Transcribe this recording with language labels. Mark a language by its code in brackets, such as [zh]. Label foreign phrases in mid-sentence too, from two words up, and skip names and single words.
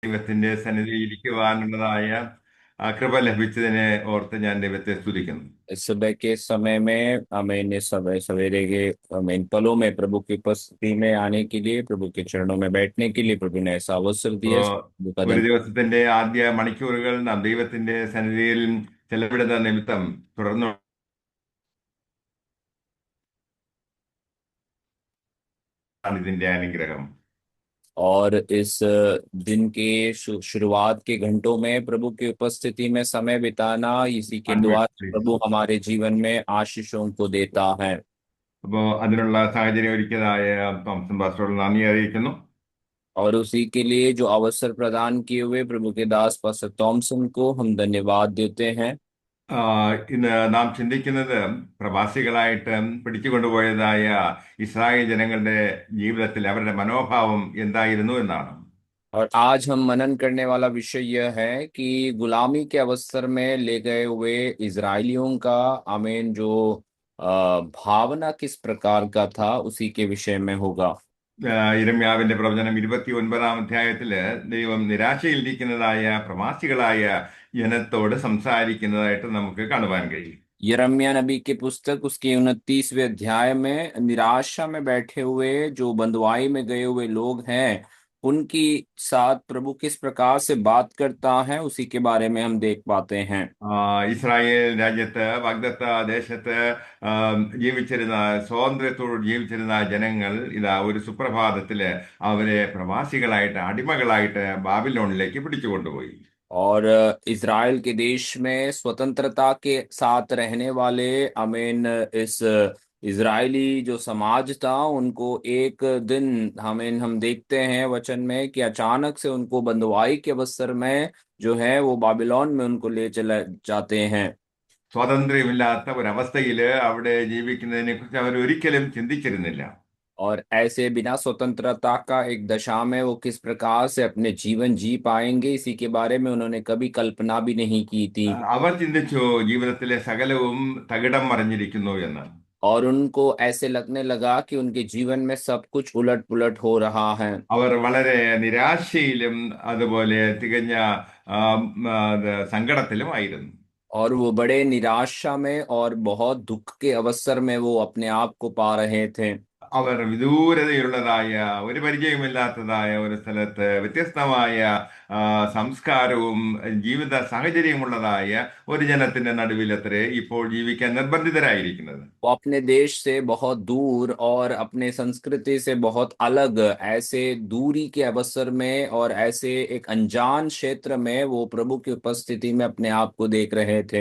[ml] ദൈവത്തിന്റെ സന്നിധിയിൽ ഇരിക്കുവാനുള്ളതായ കൃപ ലഭിച്ചതിനെ ഓർത്ത് ഞാൻ ദൈവത്തെ സ്തുതിക്കുന്നു. [hi] इस सुबह के समय में हमें इन समय सवेरे के हमें इन पलों में प्रभु की उपस्थिति में आने के लिए, प्रभु के चरणों में बैठने के लिए प्रभु ने ऐसा अवसर [ml] ഇപ്പോ [hi] दिया है। प्रभु का [ml] ഒരു [hi] धन्यवाद। [ml] ദിവസത്തിന്റെ ആദ്യ മണിക്കൂറുകൾ നാം ദൈവത്തിന്റെ സന്നിധിയിൽ ചെലവിടുന്ന നിമിത്തം തുടർന്ന് ഇതിന്റെ അനുഗ്രഹം. [hi] और इस दिन के शुरुआत के घंटों में प्रभु की उपस्थिति में समय बिताना, इसी के द्वारा प्रभु हमारे जीवन में आशीषों को देता है। [ml] അപ്പോ അതിനുള്ള സാഹചര്യം ഒരുക്കിയതായ തോമസൻ പാസ്റ്ററോട് നന്ദി അറിയിക്കുന്നു. [hi] और उसी के लिए जो अवसर प्रदान किए हुए प्रभु के दास पास्टर थॉमसन को हम धन्यवाद देते हैं। [ml] ഇന്ന് നാം ചിന്തിക്കുന്നത് പ്രവാസികളായിട്ട് പിടിച്ചുകൊണ്ടുപോയതായ ഇസ്രായേൽ ജനങ്ങളുടെ ജീവിതത്തിൽ അവരുടെ മനോഭാവം എന്തായിരുന്നു എന്നാണ്. [hi] और आज हम मनन करने वाला विषय यह है कि गुलामी के अवसर में ले गए हुए इजरायलियों का आमीन जो भावना किस प्रकार का था, उसी के विषय में होगा। [ml] ഇരമ്യാവിന്റെ പ്രവചനം 29-ാം അധ്യായത്തില് ദൈവം നിരാശയിലിരിക്കുന്നതായ പ്രവാസികളായ ജനത്തോട് സംസാരിക്കുന്നതായിട്ട് നമുക്ക് കാണുവാൻ കഴിയും. [hi] यिर्मयाह नबी की पुस्तक उसके 29वें अध्याय में निराशा में बैठे हुए जो बंधुआई में गए हुए लोग हैं, उनकी साथ प्रभु किस प्रकार से बात करता है, उसी के बारे में हम देख पाते हैं। [ml] ഇസ്രായേൽ രാജ്യത്ത് വാഗ്ദത്ത ദേശത്ത് ജീവിച്ചിരുന്ന സ്വാതന്ത്ര്യത്തോട് ജീവിച്ചിരുന്ന ജനങ്ങൾ ഇതാ ഒരു സുപ്രഭാതത്തില് അവരെ പ്രവാസികളായിട്ട് അടിമകളായിട്ട് ബാബിലോണിലേക്ക് പിടിച്ചുകൊണ്ടുപോയി. [hi] और इज़राइल के देश में स्वतंत्रता के साथ रहने वाले अमीन इस इजरायली जो समाज था, उनको एक दिन हम देखते हैं वचन में कि अचानक से उनको बंधुआई के अवसर में जो है वो बाबिलोन में उनको ले चले जाते हैं। [ml] സ്വാതന്ത്ര്യമില്ലാത്ത ഒരവസ്ഥയില് അവിടെ ജീവിക്കുന്നതിനെ കുറിച്ച് അവർ ഒരിക്കലും ചിന്തിച്ചിരുന്നില്ല. [hi] और ऐसे बिना स्वतंत्रता का एक दशा में वो किस प्रकार से अपने जीवन जी पाएंगे, इसी के बारे में उन्होंने कभी कल्पना भी नहीं की थी। [ml] അവർ ചിന്തിച്ചു ജീവിതത്തിലെ സകലവും തകിടം മറിഞ്ഞിരിക്കുന്നു എന്ന്. [hi] और उनको ऐसे लगने लगा कि उनके जीवन में सब कुछ उलट पुलट हो रहा है। [ml] അവർ വളരെ നിരാശയിലും അതുപോലെ തികഞ്ഞ സങ്കടത്തിലും ആയിരുന്നു. [hi] और वो बड़े निराशा में और बहुत दुख के अवसर में वो अपने आप को पा रहे थे। [ml] അവർ വിദൂരതയുള്ളതായ ഒരു പരിചയമില്ലാത്തതായ ഒരു സ്ഥലത്ത് വ്യത്യസ്തമായ സംസ്കാരവും ജീവിത സാഹചര്യമുള്ളതായ ഒരു ജനത്തിന്റെ നടുവിലത്രേ ഇപ്പോൾ ജീവിക്കാൻ നിർബന്ധിതരായിരിക്കുന്നത്. [hi] वो अपने देश से बहुत दूर और अपने संस्कृति से बहुत अलग ऐसे दूरी के अवसर में और ऐसे एक अनजान क्षेत्र में वो प्रभु की उपस्थिति में अपने आप को देख रहे थे।